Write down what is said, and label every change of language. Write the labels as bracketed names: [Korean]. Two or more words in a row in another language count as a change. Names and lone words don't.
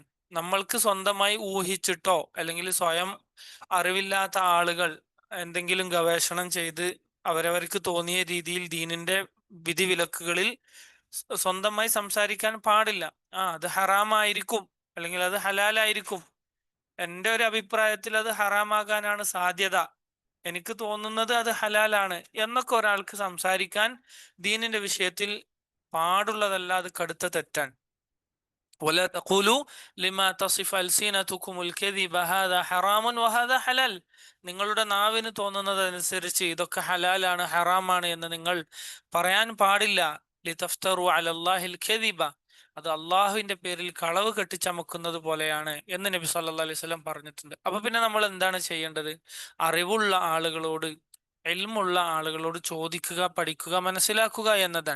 [Malayalam] നമ്മൾക്ക് സ്വന്തമായി ഊഹിച്ചിട്ടോ അല്ലെങ്കിൽ സ്വയം അറിവില്ലാത്ത ആളുകൾ എന്തെങ്കിലും ഗവേഷണം ചെയ്ത് അവരവർക്ക് തോന്നിയ രീതിയിൽ ദീനിന്റെ വിധിവിലക്കുകളിൽ സ്വന്തമായി സംസാരിക്കാൻ പാടില്ല. അത് ഹറാമായിരിക്കും, അല്ലെങ്കിൽ അത് ഹലാലായിരിക്കും, എൻ്റെ ഒരു അഭിപ്രായത്തിൽ അത് ഹറാമാകാനാണ് സാധ്യത, എനിക്ക് തോന്നുന്നത് അത് ഹലാലാണ് എന്നൊക്കെ ഒരാൾക്ക് സംസാരിക്കാൻ ദീനിന്റെ വിഷയത്തിൽ പാടുള്ളതല്ല. അത് കടുത്ത തെറ്റാണ്. [Arabic] ولا تقولوا لما تصف ألسنتكم الكذب هذا حرام وهذا حلال, [Malayalam] നിങ്ങളുടെ നാവിന് തോന്നുന്നതനുസരിച്ച് ഇതൊക്കെ ഹലാലാണ് ഹറാമാണ് എന്ന് നിങ്ങൾ പറയാൻ പാടില്ല. [Arabic] لتفتروا على الله الكذب, [Malayalam] അത് അള്ളാഹുവിന്റെ പേരിൽ കളവ് കെട്ടിച്ചമക്കുന്നത് പോലെയാണ് എന്ന് നബി [Arabic] صلى الله عليه وسلم [Malayalam] പറഞ്ഞിട്ടുണ്ട്. അപ്പൊ പിന്നെ നമ്മൾ എന്താണ് ചെയ്യേണ്ടത്? അറിവുള്ള ആളുകളോട്, ഇൽമുള്ള ആളുകളോട് ചോദിക്കുക, പഠിക്കുക, മനസ്സിലാക്കുക എന്നതാണ്.